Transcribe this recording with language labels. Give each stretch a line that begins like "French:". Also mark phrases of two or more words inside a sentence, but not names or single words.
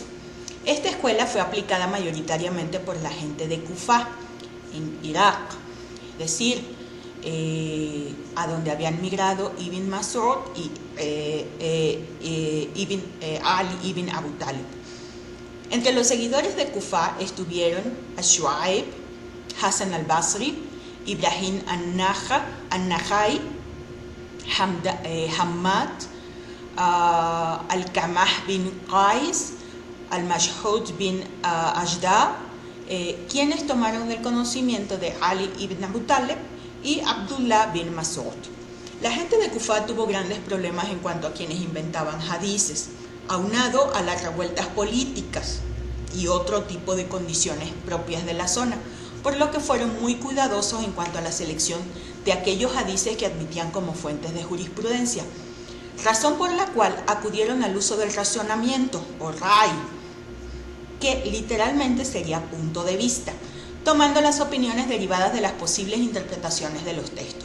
Spanish: Esta escuela fue aplicada mayoritariamente por la gente de Kufa, en Irak, es decir, a donde habían migrado Ibn Mas'ud y Ali ibn Abu Talib. Entre los seguidores de Kufa estuvieron Shu'aib, Hasan al-Basri, Ibrahim an-Nakhai, Hammad, al-Kamah bin Qais, al-Mashhud bin Ajda, quienes tomaron el conocimiento de Ali ibn Abu Talib y Abdullah bin Mas'ud. La gente de Kufa tuvo grandes problemas en cuanto a quienes inventaban hadices, aunado a las revueltas políticas y otro tipo de condiciones propias de la zona, por lo que fueron muy cuidadosos en cuanto a la selección de aquellos hadices que admitían como fuentes de jurisprudencia, razón por la cual acudieron al uso del razonamiento o ray, que literalmente sería punto de vista, tomando las opiniones derivadas de las posibles interpretaciones de los textos.